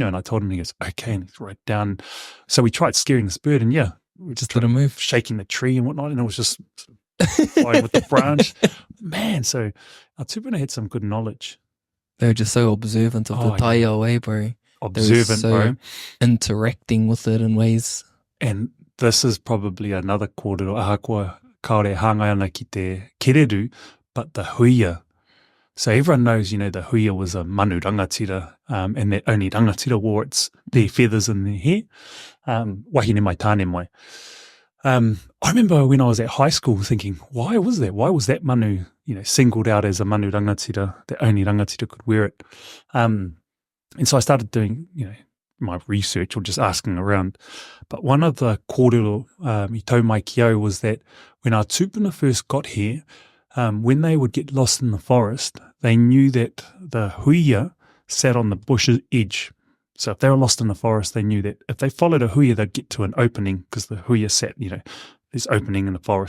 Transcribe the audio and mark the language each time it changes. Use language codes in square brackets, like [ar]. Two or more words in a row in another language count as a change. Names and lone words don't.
[en] And I told him, he goes, okay, and he's right down. So we tried scaring this bird, and we just let him move, shaking the tree and whatnot, and it was just flying with the branch. Man, so our tupuna had some good knowledge. They were just so observant of the taiao, bro. Observant, bro. Interacting with it in ways. And this is probably another kōrero, [mi] ahakoa kaore hāngai ana ki te kereru, [en] but the huia. So everyone knows, the huia was a [mi] manu rangatira, [en] and that only rangatira wore their feathers in their hair. [mi] Wahine mai, tāne mai. [en] I remember when I was at high school thinking, why was that? Why was that manu, singled out as a [mi] manu rangatira, [en] that only rangatira could wear it? And so I started doing, my research or just asking around. But one of the kōrero [mi] I tau mai ki au [en] was that when our tupuna first got here, when they would get lost in the forest, they knew that the huia sat on the bush's edge. So if they were lost in the forest, they knew that if they followed a huia, they'd get to an opening because the huia sat, this opening in the forest.